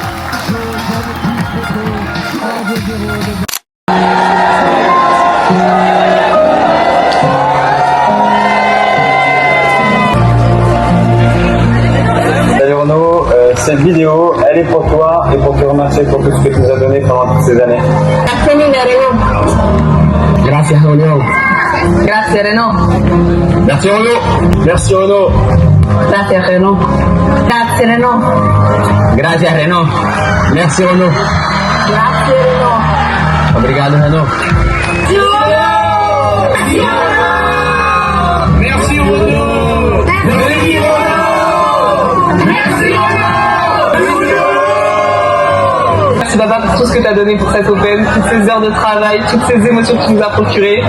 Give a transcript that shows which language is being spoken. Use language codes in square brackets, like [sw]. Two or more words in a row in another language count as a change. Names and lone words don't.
[fr] Salut Renaud, cette vidéo, elle est pour toi et pour te remercier pour tout ce que tu nous as donné pendant toutes ces années. [it] Grazie Renaud. Grazie Renaud. [fr] Merci Renaud. Merci Renaud. [it] Grazie Renaud. Grazie Renaud. Grazie Renaud. Merci Renaud. Grazie Renaud. [pt] Obrigado Renaud. [fr] Merci Renaud. Merci Renaud. Merci Merci papa pour tout ce que tu as donné pour cette Open, toutes ces heures de travail, toutes ces émotions que tu nous as procurées.